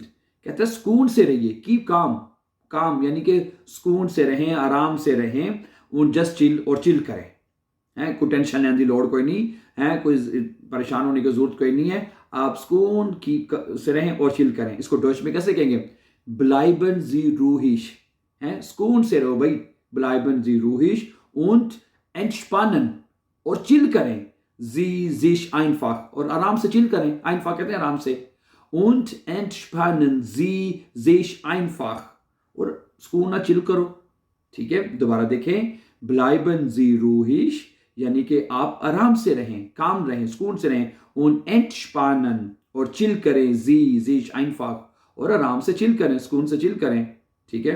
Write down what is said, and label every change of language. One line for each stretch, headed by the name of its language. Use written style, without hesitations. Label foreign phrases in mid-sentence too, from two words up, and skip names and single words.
Hindi: कहता है सुकून से रहिए, कीप काम, काम यानी कि सुकून से रहें, आराम से रहें, उन
English: just chill,
Hindi: और चिल करें, है कोई टेंशन लेने की लोड़ कोई नहीं है, कोई परेशान होने की जरूरत कोई नहीं है। आप सुकून की से रहें और चिल करें। इसको डॉच में कैसे कहेंगे?
German: Bleiben Sie ruhig,
Hindi: है सुकून से रहो भाई,
German: Bleiben Sie ruhig und entspannen,
Hindi: और चिल करें,
German: Sie sich einfach,
Hindi: और आराम से चिल करें, einfach कहते हैं आराम से,
German: und entspannen Sie sich einfach,
Hindi: और सुकून ना चिल करो, ठीक है। दोबारा देखें,
German: Bleiben Sie ruhig
Hindi: यानी कि आप आराम से रहें, काम रहें, सुकून से रहें,
German: und entspannen,
Hindi: और चिल करें,
German: Sie sich einfach,
Hindi: और आराम से चिल करें, सुकून से चिल करें, ठीक है।